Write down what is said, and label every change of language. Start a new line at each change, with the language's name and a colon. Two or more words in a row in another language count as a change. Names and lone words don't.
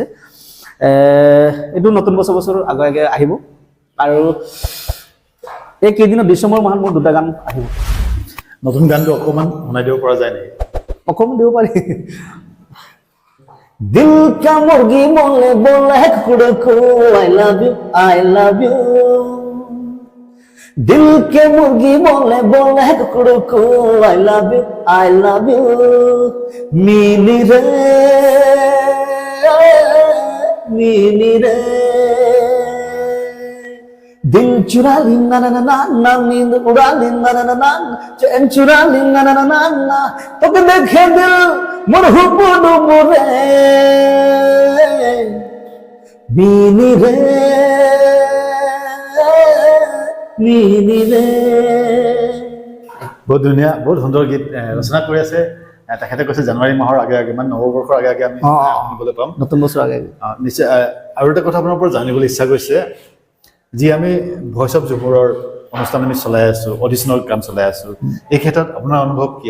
Assamese: এইটো নতুন বছৰ আগে আগে আহিব। আৰু এই কেইদিনত ডিচেম্বৰ মাহত মোৰ দুটা গান আহিব। নতুন গানটো অকণমান শুনাই দিব পৰা যায় নেকি? অকণমান দিব পাৰি।
Hindi: दिल का मुर्गी बोले बोले कुकड़ू को
English: I love you
Hindi: दिल के मुर्गी बोले बोले कुकड़ू को
English: I love you
Hindi: मीनी रे दिल चुरा ली ना ना ना ना नींद उड़ा ली ना ना ना चैन चुरा ली ना ना ना ना तो के देखे दिल मुरहु बुडू मुरे मीनी रे
Assamese: বহুত ধুনীয়া, বহুত সুন্দৰ গীত ৰচনা কৰি আছে। তেখেতে কৈছে জানুৱাৰী মাহৰ আগে আগে, মানে নৱবৰ্ষৰ আগে আগে আমি শুনিবলৈ পাম, নতুন বছৰ আগে। নিশ্চয়। আৰু এটা কথা আপোনাৰ পৰা জানিবলৈ ইচ্ছা কৰিছে, যি আমি ভইচ অফ জুমুৰৰ অনুষ্ঠান আমি চলাই আছোঁ, অডিশ্যনৰ কাম চলাই আছোঁ, এই ক্ষেত্ৰত আপোনাৰ অনুভৱ কি?